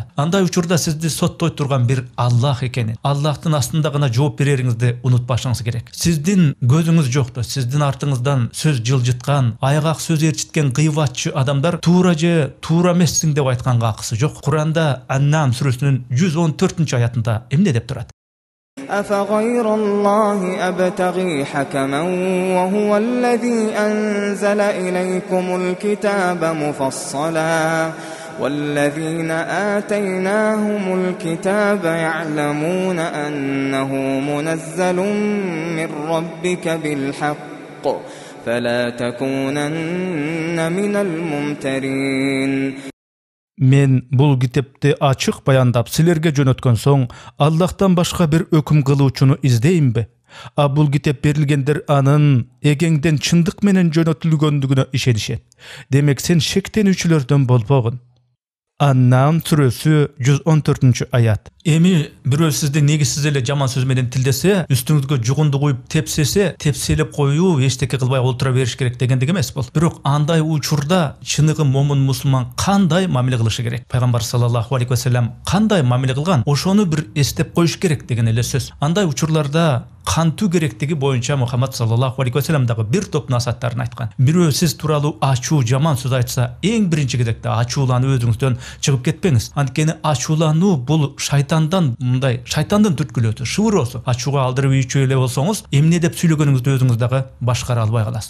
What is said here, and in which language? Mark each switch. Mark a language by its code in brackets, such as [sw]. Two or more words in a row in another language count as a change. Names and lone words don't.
[ky] Андай учурда сизди соттой турган бир Аллах экенин, Аллахтын астында гана жооп берериңизди унутпашыңыз керек. Сиздин көзүңүз жокто, сиздин артыңыздан сөз жылжыткан, айгак сөз ээрчиткен кыйбатчы адамдар туура же туура эмессиң деп айтканга акысы жок. Куранда Аннам сүрөсүнүн 114-аятында эмне деп турат? [ar] أفغير الله أبتغي حكما وهو الذي أنزل إليكم الكتاب مفصلا والذين آتيناهم الكتاب يعلمون أنه منزل من ربك بالحق فلا تكونن من الممترين. [ky] Мен бул китепти ачык баяндап силерге жөнөткөн соң, Аллахтан башка бир өкүм кылуучуну издеймби? А бул китеп берилгендер анын эгеңден чындык менен жөнөтүлгөндүгүнө ишенишет. Демек сен шектенүүчүлөрдөн болбогун. Аннам сүрөсү 114-аят. Эми бирөө сизди негизсиз эле жаман сөз менен тилдесе, үстүңүзгө жугунду куюп тепсесе, тепселеп коюу, эчтеке кылбай олтура бериш керек дегендик эмес бул. Бирок андай учурда чыныгы момун мусулман кандай мамиле кылышы керек? Пайгамбар [ar] صلى الله عليه وسلم [ky] кандай мамиле кылган? Ошону бир эстеп коюш керек деген эле сөз. Андай учурларда кантуу керектиги боюнча Мухаммад [ar] صلى الله عليه وسلم [ky] дагы бир топ насааттарын айткан. Бирөө сиз тууралуу ачуу жаман сөз айтса, эң биринчи кезекте ачууланып өзүңүздөн чыгып кетпеңиз. Анткени ачуулануу бул шайтандан, мындай шайтандын түрткүлөөсү, шыбыроосу. Ачууга алдырып ийчү эле болсоңуз, эмне деп сүйлөгөнүңүздү өзүңүз дагы башкара албай каласыз.